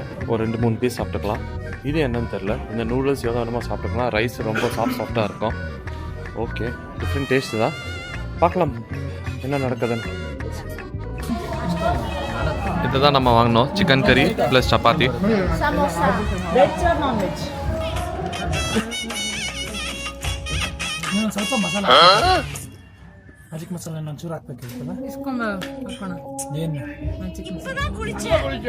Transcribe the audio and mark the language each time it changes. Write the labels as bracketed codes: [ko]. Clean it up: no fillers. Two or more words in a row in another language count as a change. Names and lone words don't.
[ta] ஒரு 2-3 பீஸ் சாப்பிட்டுக்கலாம். இது என்னன்னு தெரில. இந்த நூடுல்ஸ் எவ்வளோ வேணுமோ சாப்பிட்டுக்கலாம். ரைஸ் ரொம்ப சாஃப்டாக இருக்கும். ஓகே, [en] different taste [ta] தான். பார்க்கலாம் என்ன நடக்குதுன்னு. இதுதான் நம்ம வாங்கினோம், சிக்கன் கறி ப்ளஸ் சப்பாத்தி. [kn] ಸ್ವಲ್ಪ ಮಸಾಲ ಮ್ಯಾಜಿಕ್ ಮಸಾಲ ಒಂಚೂರು ಹಾಕ್ಬೇಕಿರ್ತಲ್ಲ. ಏನು ಮ್ಯಾಜಿಕ್ ಮಸಾಲ?